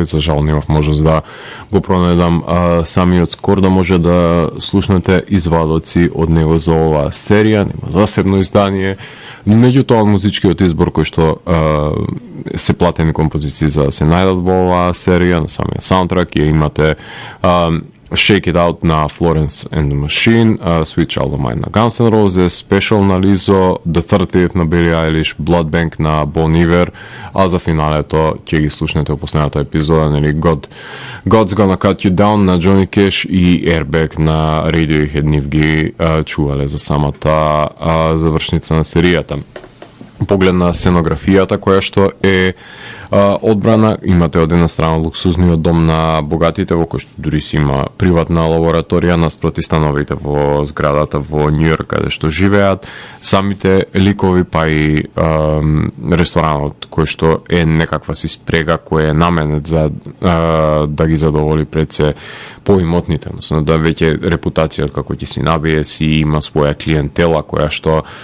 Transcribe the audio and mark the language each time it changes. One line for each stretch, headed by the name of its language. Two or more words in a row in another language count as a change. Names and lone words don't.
Macedonian: За жал немав можност да го пронедам самиот скор да може да слушнете извадоци од него за оваа серија, нема засебно издание. Меѓутоа музичкиот избор кој што се платени композиции за да се најдат во оваа серија, на самиот саундтрак, ја имате Shake It Out на Florence and the Machine, Sweet Child of Mine на Guns N' Roses, Special на Lizzo, The 30th на Billie Eilish, Blood Bank на Bon Iver, а за финалето ќе ги слушнете во последната епизода, нели God's Gonna Cut You Down на Johnny Cash и Airbag на Radiohead. Нив ги чувале за самата завршница на серијата. Поглед на сценографијата која што е одбрана, имате од една страна луксузниот дом на богатите, во кој што дури си има приватна лабораторија наспроти становите во зградата во Њујорк каде што живеат, самите ликови, па и ресторанот кој што е некаква си спрега кој е наменет за да ги задоволи пред се поимотните, односно да веќе репутацијата како ќе си набие, си има своја клиентела која што